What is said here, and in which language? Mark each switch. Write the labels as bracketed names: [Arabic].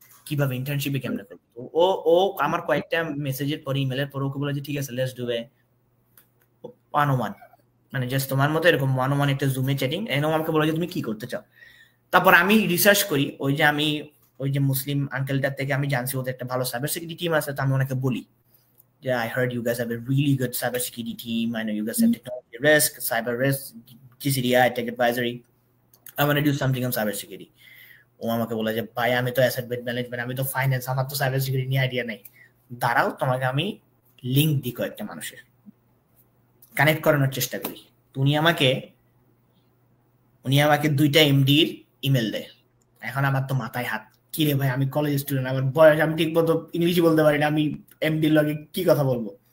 [Bangla] কিভাবে ইন্টার্নশিপে কেমনে করবো? ও আমার কয়েকটা মেসেজের পরে, ইমেলের পরে ওকে বলে যে ঠিক আছে [English] let's do a 101, [Bangla] মানে জাস্ট তোমার মতো এরকম 101 একটা জুমে চ্যাটিং। এনে আমাকে বলে যে তুমি কি করতে চাও। তারপর আমি রিসার্চ করি, ওই যে মুসলিম আঙ্কেলটার থেকে আমি জানছি ওদের একটা ভালো সাইবার সিকিউরিটি টিম আছে। তো আমি ওনাকে বলি যে [English] I heard you guys have a really good cyber security team, I know you guys have technology risk, cyber risk, GCDI, tech advisory, I want to do something on cyber security. [Bangla] ও আমাকে বলে যে ভাই আমি তো asset based management, আমি তো finance, আমার তো সাইবার সিকিউরিটি নিয়ে আইডিয়া নেই। দাঁড়াও তোমাকে আমি লিঙ্ক দিই কয়েকটা মানুষের, কানেক্ট করানোর চেষ্টা করি। উনি আমাকে 2টা এমডির ইমেল দেয়। এখন আমার তো মাথায় হাত, কি রে ভাই আমি কলেজ স্টুডেন্ট, আমার বয়স, আমি ঠিক মতো ইংলিশ বলতে পারি না, আমি এমডির লগে কি কথা বলবো?